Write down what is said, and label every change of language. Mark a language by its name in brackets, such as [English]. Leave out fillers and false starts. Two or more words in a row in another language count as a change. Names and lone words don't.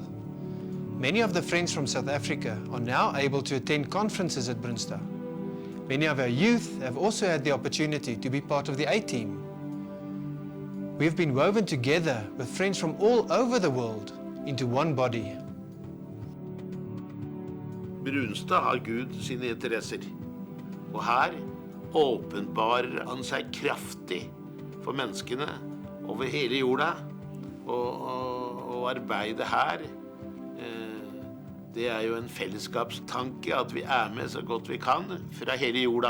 [English] Many of the friends from South Africa are now able to attend conferences at Brunstad. Many of our youth have also had the opportunity to be part of the A-team. We have been woven together with friends from all over the world into one body. [Norwegian] Brunstad har Gud sine interesser, og her åpenbarer han seg kraftig for menneskene over hele jorda, og arbeidet her, det er jo en fellesskapstanke at vi er med så godt vi kan fra hele jorda.